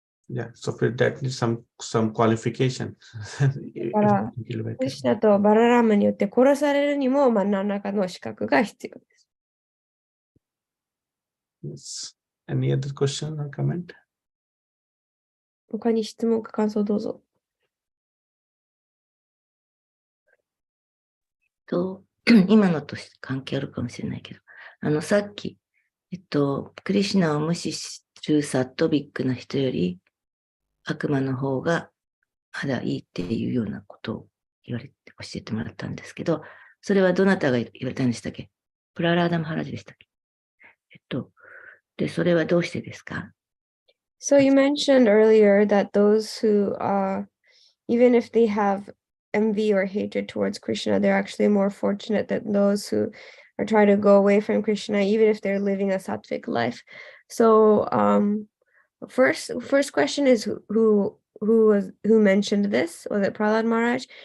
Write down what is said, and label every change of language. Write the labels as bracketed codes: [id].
[en] Yeah, so for that needs some qualification. [ja] だから、クリシュナとバララーマによって殺されるにも、何らかの資格が必要です。 [en] Yes. Any other question or comment? 他に質問か感想どうぞ。 [ja] 今のと関係あるかもしれないけど、さっき、クリシュナを無視するサットビックな人より、悪魔の方がまだいいっていうようなことを教えてもらったんですけど、それはどなたが言われたんでしたっけ？プララーダ・マハラジでしたっけ？で、それはどうしてですか？ [en] So you mentioned earlier that those who, even if they have envy or hatred towards Krishna, they're actually more fortunate than those who are trying to go away from Krishna, even if they're living a sattvic life. So, first question is who mentioned this? Was it Prahlad Maharaj?